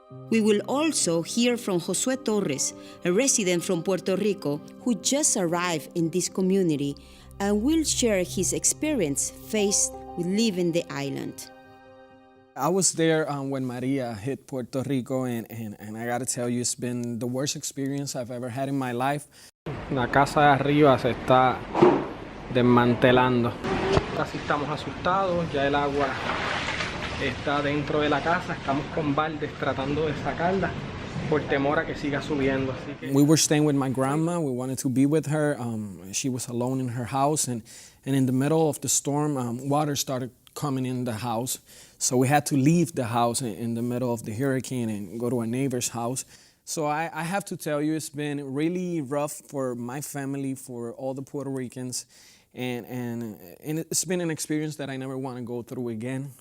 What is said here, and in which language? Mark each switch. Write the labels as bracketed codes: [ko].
[en] We will also hear from Josue Torres, a resident from Puerto Rico who just arrived in this community and will share his experience faced with leaving the island. I was there when Maria hit Puerto Rico, and I gotta tell you, it's been the worst experience I've ever had in my life. [es] La casa de arriba se está desmantelando. Casi estamos asustados, ya el agua está dentro de la casa, estamos con baldes tratando de sacarla por temor a que siga subiendo. Así que... [en] We were staying with my grandma, we wanted to be with her. She was alone in her house, and in the middle of the storm, water started coming in the house. So we had to leave the house in the middle of the hurricane and go to a neighbor's house. So I have to tell you, it's been really rough for my family, for all the Puerto Ricans, and it's been an experience that I never want to go through again.